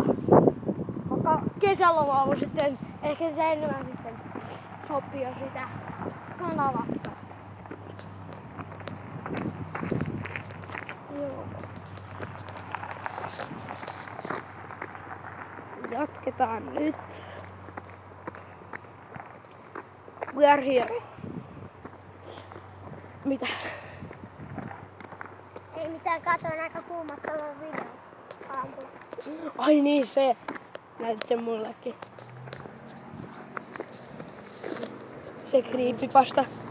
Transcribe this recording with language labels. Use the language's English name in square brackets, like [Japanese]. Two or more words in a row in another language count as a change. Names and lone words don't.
[Finnish] Vaikka kesäloma on sitten ehkä se enemmän sitten sopii jo sitä kanavasta. Joo. Jatketaan nyt. [English] We are here. [Finnish] Mitä? Ei mitään, katoin aika kuumottavan videon aamulla. Ai niin, se. Näytit sen mullekin. Se creepypasta.